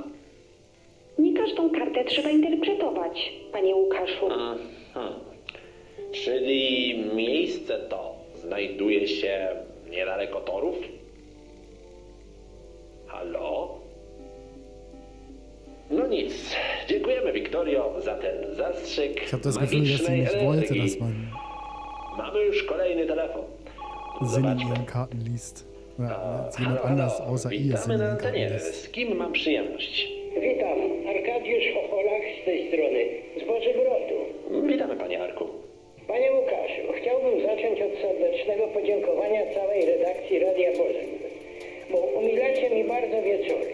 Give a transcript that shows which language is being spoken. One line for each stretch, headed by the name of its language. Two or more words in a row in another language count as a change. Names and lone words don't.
Polish: Nie każdą kartę trzeba interpretować, panie Łukaszu. Czyli miejsce to znajduje się niedaleko torów? Halo? No nic. Dziękujemy, Wiktorio, za ten zastrzyk
German: Ich habe das Gefühl, dass sie nicht wollte, dass man
Polish: Mamy już kolejny telefon.
German: Sinn in ihren Karten liest. Jest jemand anders außer ihr ist in
Polish: Witamy na
German: den
Polish: antenie.
German: Ereignissen.
Polish: Z kim mam przyjemność? Witam, Arkadiusz Chocholak z tej strony, z Bożybrodu. Witamy, panie Arku. Panie Łukaszu, chciałbym zacząć od serdecznego podziękowania całej redakcji Radia Bożego, bo umilacie mi bardzo wieczory.